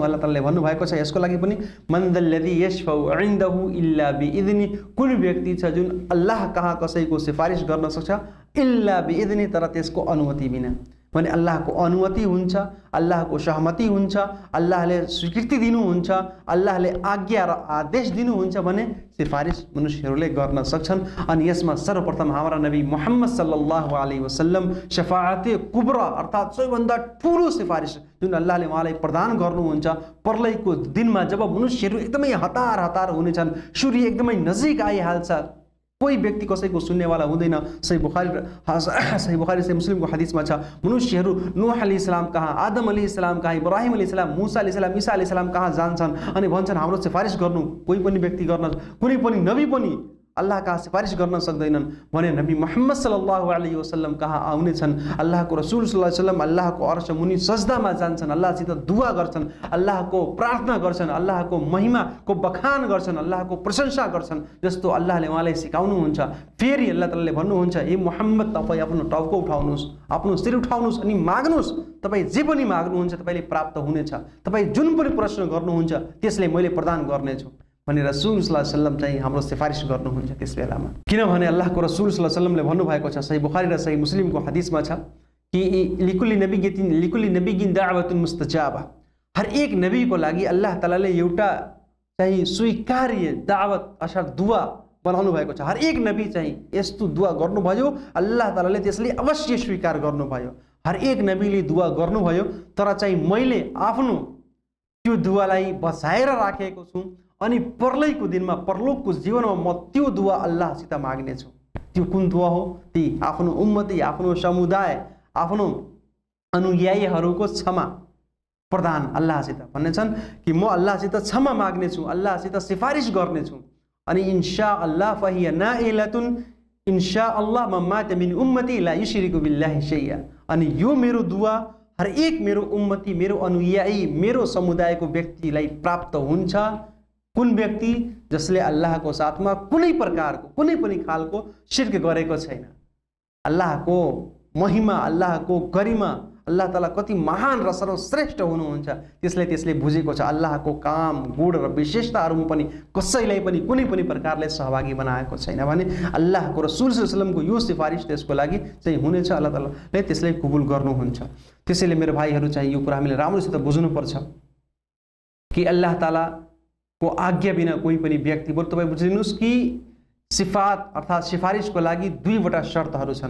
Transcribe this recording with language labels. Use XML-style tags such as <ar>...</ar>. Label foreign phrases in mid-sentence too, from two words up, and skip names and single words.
<ne>अल्लाह तालाले भन्नुभएको छ यसको लागि पनि</ne> <ar>من ذا الذي يشفع عنده إلا بإذنه,</ar> <ne>कुन व्यक्ति छ जुन अल्लाह कहाँ कसैको सिफारिस गर्न सक्छ</ne> <ar>إلا بإذنه,</ar> <ne>तर त्यसको अनुमति बिना। भने अल्लाहको अनुमति हुन्छ, अल्लाहको सहमति हुन्छ, अल्लाहले स्वीकृति दिनुहुन्छ, अल्लाहले आज्ञा र आदेश दिनुहुन्छ भने सिफारिस मनुष्यहरूले गर्न सक्छन्। अनि यसमा सर्वप्रथम हाम्रा नबी मुहम्मद</ne> <ar>صلى الله عليه وسلم</ar> <ur>شفاعتِ کبریٰ</ur> <ne>अर्थात् सबैभन्दा ठुलो सिफारिस जुन अल्लाहले उहाँलाई प्रदान गर्नुहुन्छ पर्लैको दिनमा जब मनुष्यहरू एकदमै हतार हुनेछन्, सूर्य एकदमै नजिक आइहाल्छ, कोही व्यक्ति कसैको सुन्नेवाला हुँदैन। सही बुखारी से मुस्लिमको हदिसमा छ मनुष्यहरू नूह अलैहिस्सलाम कहाँ, आदम अलैहिस्सलाम कहाँ, इब्राहिम अलैहिस्सलाम, मूसा अलैहिस्सलाम, ईसा अलैहिस्सलाम कहाँ जान्छन् अनि भन्छन् हाम्रो सिफारिस गर्नु कोही पनि व्यक्ति गर्न, कुनै पनि नबी पनि अल्लाह कहाँ सिफारिस गर्न सक्दैनन् भने नबी मुहम्मद</ne> <ar>صلى الله عليه وسلم</ar> <ne>कहाँ आउनेछन्। अल्लाहको रसूल</ne> <ar>صلى الله عليه وسلم</ar> <ne>अल्लाहको अर्श मुनि सजदामा जान्छन्, अल्लाहसित दुआ गर्छन्, अल्लाहको प्रार्थना गर्छन्, अल्लाहको महिमाको बखान गर्छन्, अल्लाहको प्रशंसा गर्छन् जस्तो अल्लाहले उहाँलाई सिकाउनुहुन्छ। फेरि अल्लाह तालाले भन्नुहुन्छ ए मुहम्मद तपाईँ आफ्नो टाउको उठाउनुहोस्, आफ्नो शिर उठाउनुहोस् अनि माग्नुहोस्, तपाईँ जे पनि माग्नुहुन्छ तपाईँले प्राप्त हुनेछ, तपाईँ जुन पनि प्रश्न गर्नुहुन्छ त्यसले मैले प्रदान गर्नेछु भने रसूल</ne> <ar>صلى الله عليه وسلم</ar> <ne>चाहिँ हाम्रो सिफारिस गर्नुहुन्छ त्यस बेलामा। किनभने अल्लाहको रसूल</ne> <ar>صلى الله عليه وسلم</ar> <ne>भन्नुभएको छ सही बुखारी र सही मुस्लिमको हदिसमा छ कि</ne> <ar>لكل نبي دعوة مستجابة,</ar> <ne>हर एक नबीको लागि अल्लाह तालाले एउटा चाहिँ स्वीकार्य दावत अर्थात् दुआ बनाउनु भएको छ। हर एक नबी चाहिँ यस्तो दुआ गर्नुभयो, अल्लाह तालाले त्यसले अवश्य स्वीकार गर्नुभयो। हर एक नबीले दुआ गर्नुभयो, तर चाहिँ मैले आफ्नो त्यो दुआलाई बचाएर राखेको छु अनि पर्लैको दिनमा परलोकको जीवनमा म त्यो दुआ अल्लाहसित माग्नेछु। त्यो कुन दुआ हो? ती आफ्नो उम्मती, आफ्नो समुदाय, आफ्नो अनुयायीहरूको क्षमा प्रदान अल्लाहसित भन्नेछन् कि म अल्लाहसित क्षमा माग्नेछु, अल्लाहसित सिफारिस गर्नेछु।</ne> <ar>अनि إن شاء الله فهي نائلة إن شاء الله من مات من أمتي لا يشرك بالله شيئا.</ar> <ne>अनि यो मेरो दुआ हर एक मेरो उम्मती, मेरो अनुयायी, मेरो समुदायको व्यक्तिलाई प्राप्त हुन्छ। कुन व्यक्ति? जसले अल्लाहको साथमा कुनै प्रकारको कुनै पनि खालको शिर्क गरेको छैन। अल्लाहको महिमा, अल्लाहको गरिमा, अल्लाह ताला कति महान र सर्वश्रेष्ठ हुनुहुन्छ त्यसले बुझेको छ। अल्लाहको काम, गुण र विशेषताहरूमा पनि कसैलाई पनि कुनै पनि प्रकारले सहभागी बनाएको छैन भने अल्लाहको रसूल</ne> <ar>صلى الله عليه وسلم</ar> <ne>यो सिफारिस त्यसको लागि चाहिँ हुनेछ, अल्लाह तालाले त्यसलाई कबुल गर्नुहुन्छ। त्यसैले मेरो भाइहरू चाहिँ यो कुरा हामीले राम्रोसित बुझ्नुपर्छ कि अल्लाह तालाको आज्ञा बिना कोही पनि व्यक्ति, बरु तपाईँ बुझिदिनुहोस् कि सिफात अर्थात् सिफारिसको लागि दुईवटा शर्तहरू छन्।</ne>